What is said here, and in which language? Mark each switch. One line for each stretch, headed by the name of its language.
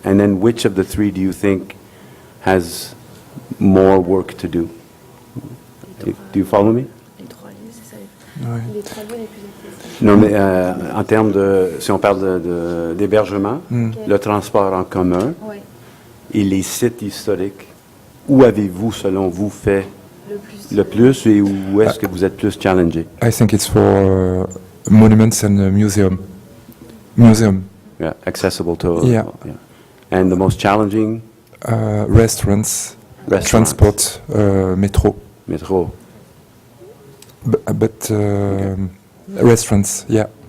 English: And then which of the 3 do you think has more work to do? Do you follow me?
French: Non, mais en termes de, si on parle d'hébergement, le transport en commun et les sites historiques, où avez-vous, selon vous, fait le plus et où est-ce que vous êtes plus challengé?
English: I think it's for monuments and museum. Yeah, accessible to... Yeah. And the most challenging? Restaurants, transport, metro.
French: Métro.
English: But restaurants, yeah.